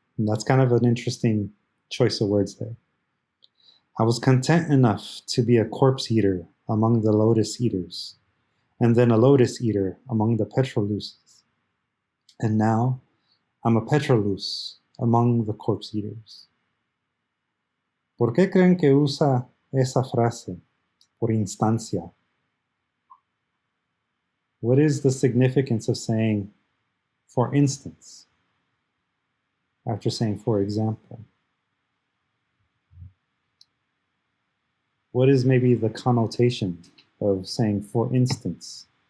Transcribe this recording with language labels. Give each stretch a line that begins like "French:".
English: And that's kind of an interesting choice of words there. I was content enough to be a corpse eater among the lotus eaters, and then a lotus eater among the petroluses. And now I'm a petrolus among the corpse eaters.
Spanish: ¿Por qué creen que usa esa frase, por instancia?
English: What is the significance of saying, for instance, after saying, for example? What is maybe the connotation of saying, for instance?